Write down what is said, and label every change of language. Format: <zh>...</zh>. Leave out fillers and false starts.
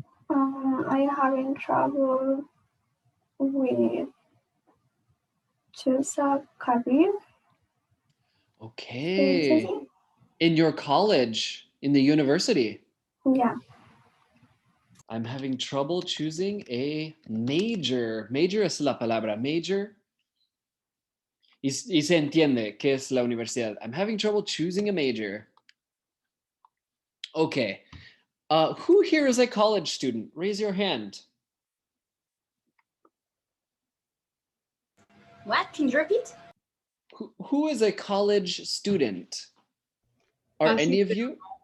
<en>I having trouble with choose a career. Okay. In your college, in the university? Yeah. I'm having trouble choosing a major.</en> <es>Major es la palabra. Major. Y se entiende que es la universidad.</es> <en>I'm having trouble choosing a major. Okay. Who here is a college student? Raise your hand. What? Can you repeat? Who is a college student? Are any of you?</en>